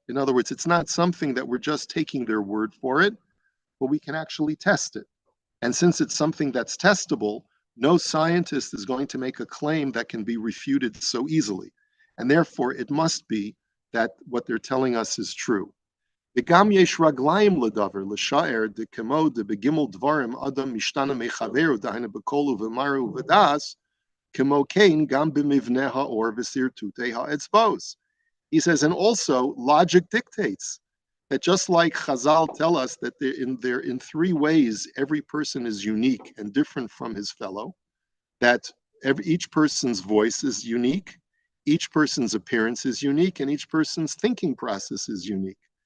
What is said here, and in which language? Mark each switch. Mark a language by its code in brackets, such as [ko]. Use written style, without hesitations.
[en] In other words, it's not something that we're just taking their word for it, but we can actually test it. And since it's something that's testable, no scientist is going to make a claim that can be refuted so easily. And therefore, it must be that what they're telling us is true. [he] וגם יש רגליים לדבר, לשער דכמו דבגימל דברים אדם משתנה מחברו, דהיינו בקול ובמראה ובדס, כמו כן גם במבנה האור וסרטוטי האצבעות. [en] He says, and also logic dictates that just like Chazal tell us that in three ways every person is unique and different from his fellow, that each person's voice is unique, each person's appearance is unique, and each person's thinking process is unique.